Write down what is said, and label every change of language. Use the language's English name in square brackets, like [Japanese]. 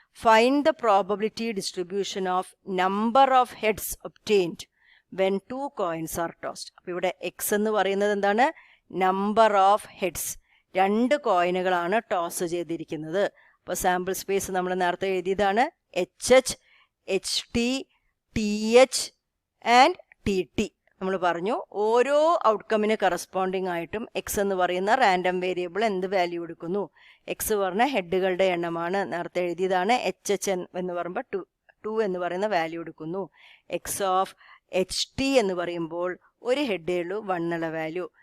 [English] Find the probability distribution of number of heads obtained when 2 coins are tossed. [Malayalam] അപ്പോൾ ഇവിടെ X എന്ന് പറയുന്നത് എന്താണ്? നമ്പർ ഓഫ് ഹെഡ്സ്, 2 കോയിനുകളാണ് ടോസ് ചെയ്തിരിക്കുന്നത്. അപ്പോൾ സാമ്പിൾ സ്പേസ് നമ്മൾ നേരത്തെ എഴുതിയതാണ്. [English] HH, HT, TH and TT. [Malayalam] നമ്മൾ പറഞ്ഞു ഓരോ ഔട്ട്കമ്മിന് കറസ്പോണ്ടിങ് ആയിട്ടും എക്സ് എന്ന് പറയുന്ന റാൻഡം വേരിയബിൾ എന്ത് വാല്യൂ എടുക്കുന്നു? എക്സ് പറഞ്ഞ ഹെഡുകളുടെ എണ്ണമാണ്, നേരത്തെ എഴുതിയതാണ്. HH എന്ന് പറയുമ്പോൾ 2 എന്ന് പറയുന്ന വാല്യൂ എടുക്കുന്നു. എക്സ് ഓഫ് HT എന്ന് പറയുമ്പോൾ ഒരു ഹെഡേ ഉള്ളൂ, 1 എന്നുള്ള വാല്യൂ.